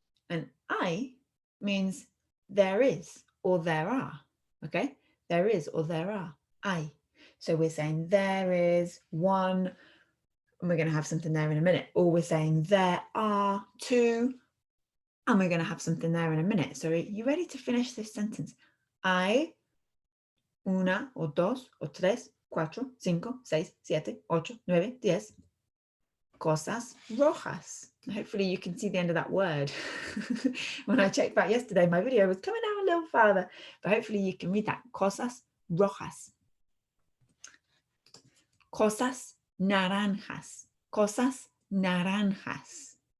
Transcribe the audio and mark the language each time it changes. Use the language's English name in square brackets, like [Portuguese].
[English] And I means there is or there are, okay? There is or there are, I. So we're saying there is one, and we're going to have something there in a minute. Or we're saying there are two, and we're going to have something there in a minute. So are you ready to finish this sentence? [Spanish] I, una, o dos, o tres, cuatro, cinco, seis, siete, ocho, nueve, 10 cosas rojas. [English] Hopefully you can see the end of that word. When I checked back yesterday, my video was coming out a little farther, but hopefully you can read that. [Spanish] Cosas rojas. Cosas naranjas. Cosas naranjas.